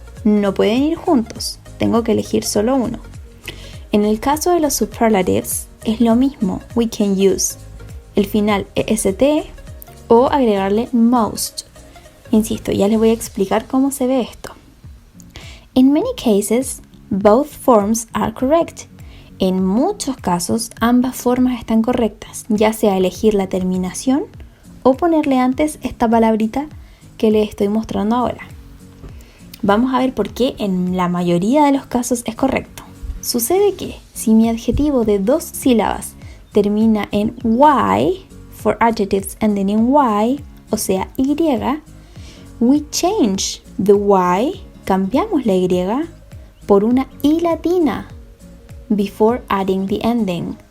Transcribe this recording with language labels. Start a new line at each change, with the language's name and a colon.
Spanish: No pueden ir juntos, tengo que elegir solo uno. En el caso de los superlatives es lo mismo,
English: we can use
Spanish: el final EST o agregarle most. Insisto, ya les voy a explicar cómo se ve esto.
English: In many cases, both forms are correct.
Spanish: En muchos casos, ambas formas están correctas, ya sea elegir la terminación o ponerle antes esta palabrita que les estoy mostrando ahora. Vamos a ver por qué en la mayoría de los casos es correcto. Sucede que si mi adjetivo de 2 sílabas termina en Y,
English: for adjectives ending in Y,
Spanish: o sea, Y,
English: we change the Y,
Spanish: cambiamos la Y por una I latina
English: before adding the ending.